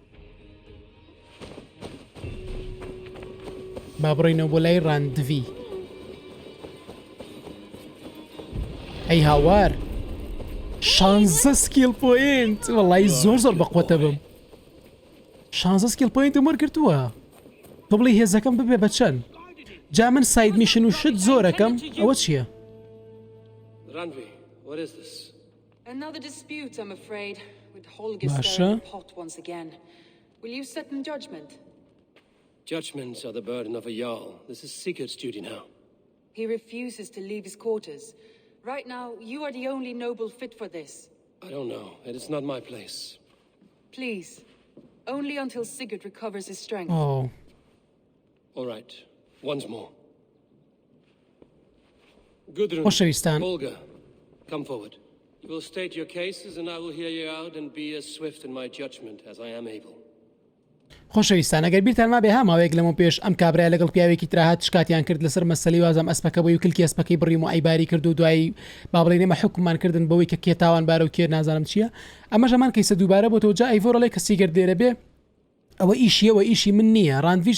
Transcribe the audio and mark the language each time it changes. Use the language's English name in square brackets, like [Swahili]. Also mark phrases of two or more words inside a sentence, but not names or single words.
[Central Kurdish] با بڕینەوە بۆ لای ڕاندڤی ئەی هاوار 16 [English] skill point [Central Kurdish] وەڵی زۆر زۆر بەقوتە بم 16 سکیل پۆینتم وەرگرتووە تۆ بڵی هێزەکەم ببێ بە چەند جا من [English] side mission [Central Kurdish] و شت زۆرەکەم ئەوە چییە؟ [English] Randvi, what is this? Another dispute, I'm afraid, with Holger Pasha? stirring the pot once again. Will you set in judgment? Judgments are the burden of a Jarl. This is Sigurd's duty now. He refuses to leave his quarters. Right now, you are the only noble fit for this. I don't know. It is not my place. Please, only until Sigurd recovers his strength. Oh. All right. Once more. Gudrun, [Central Kurdish] خۆشەویستان [English] Olga, come forward. You will state your cases and I will hear you out and be as swift in my judgment as I am able. [Central Kurdish] خۆشەویستان ئەگەر بیرتان ما بێ هەماوەیەک لەمە پێش ئەم کابرای لەگەڵ پیاوێکی تراهات شکاتیان کرد لەسەر مەسەلی وازم ئەسپەکە بۆی و کلکی ئەسپەکەی بڕیم و ئەیباری کرد و دوایی با بڵێ نێمە حکومان کردن بەوەی کە کێ تاوان بارە و کێ نازانم چییە ئەمە ژەمان کەیسە دووبارە بۆ تۆ جا ئەیڤۆڕەڵێ کە سیگەر دێرە بێ ئەوە ئیشیەوە ئیشی من نییە ڕاندڤی